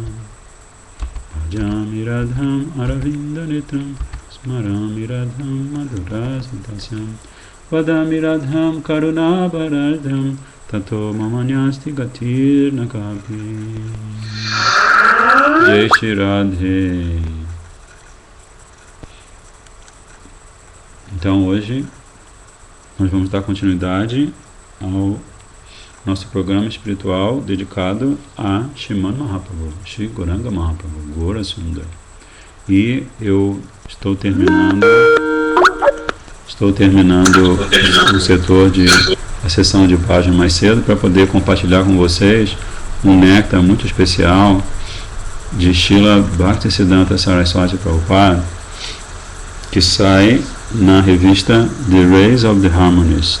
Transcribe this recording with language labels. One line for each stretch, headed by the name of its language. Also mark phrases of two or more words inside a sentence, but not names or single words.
Sanskrit: भजामि राधां अरविन्द नेत्रं. स्मरामि राधां मधुरसन्तस्यं. वदामि राधां करुणभरधं. ततो ममान्यस्ति गतिर् नकापि.
Hindi: जय श्री राधे.
Portuguese: Então hoje nós vamos dar continuidade ao nosso programa espiritual dedicado a Sriman Mahaprabhu, Shri Gauranga Mahaprabhu, Gaura Sundar. E eu estou terminando o setor de a sessão de página mais cedo para poder compartilhar com vocês um néctar muito especial de Srila Bhaktisiddhanta Saraswati Prabhupada, que sai na revista The Rays of the Harmonist.